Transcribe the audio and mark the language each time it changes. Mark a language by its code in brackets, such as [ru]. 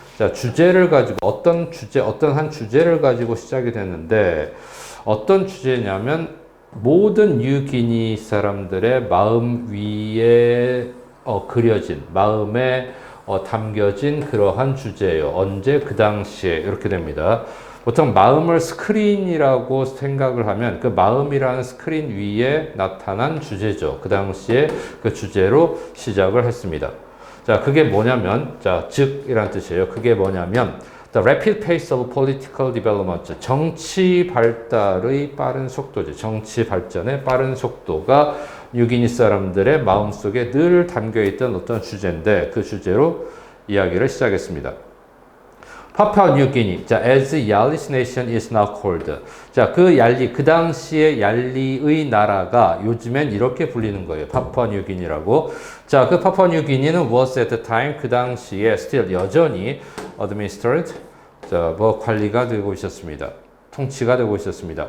[ko] 자, 주제를 가지고 어떤 한 주제를 가지고 시작이 됐는데 어떤 주제냐면 모든 뉴기니 사람들의 마음 위에 그려진 마음에 담겨진 그러한 주제예요. 언제? 그 당시에 이렇게 됩니다. 보통 마음을 스크린이라고 생각을 하면 그 마음이라는 스크린 위에 나타난 주제죠. 그 당시에 그 주제로 시작을 했습니다. 자, 그게 뭐냐면, 자, 즉이란 뜻이에요. 그게 뭐냐면, [en] the rapid pace of political development. [ko] 정치 발달의 빠른 속도죠. 정치 발전의 빠른 속도가 뉴기니 사람들의 마음속에 늘 담겨있던 어떤 주제인데 그 주제로 이야기를 시작했습니다. 파푸아 뉴기니. [en] 자, as Yali's nation is now called. [ko] 자, 그 당시에 얄리의 나라가 요즘엔 이렇게 불리는 거예요. 파푸아 뉴기니라고. 자, 그 파푸아 뉴기니는 [en] was at the time [ko] 그 당시에 still 여전히 [en] administered. [ko] 자, 관리가 되고 있었습니다. 통치가 되고 있었습니다.